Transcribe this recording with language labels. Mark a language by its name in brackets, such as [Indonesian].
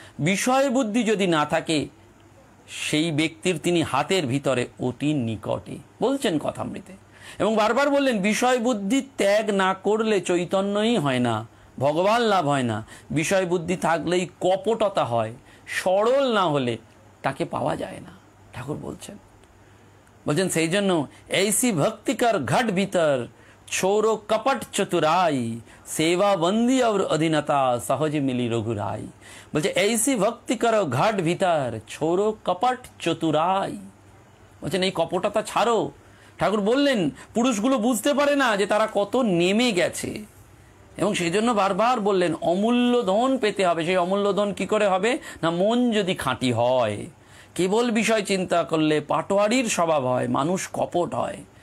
[Bangla] বিষয় বুদ্ধি যদি না থাকে সেই ব্যক্তির তিনি হাতের ভিতরে অতি নিকটে, বলছেন কথামৃতে। এবং বারবার বললেন বিষয় বুদ্ধি ত্যাগ না করলে চৈতন্যই হয় না, ভগবান লাভ হয় না। বিষয় বুদ্ধি থাকলেই কপটতা হয়, সরল না হলে তাকে পাওয়া যায় না, ঠাকুর বলছেন। সেই জন্য [Hindi] ऐसी भक्ति कर घट भीतर छोरो कपट चतुराई सेवा बंदी और अधीनता सहज मिली रघुराई। [Bangla] বলছে [Hindi] ऐसी भक्ति करो घट भीतर छोरो कपट चतुराई। [Bangla] বলছেন এই কপটতা ছাড়ো। ঠাকুর বললেন পুরুষগুলো বুঝতে পারে না যে তারা কত নেমে গেছে, এবং সেই জন্য বারবার বললেন অমূল্য ধন পেতে হবে। সেই অমূল্য ধন কি করে হবে না, মন যদি খাঁটি হয়। কেবল বিষয় চিন্তা করলে পাটোয়ারির স্বভাব হয়, মানুষ কপট হয়।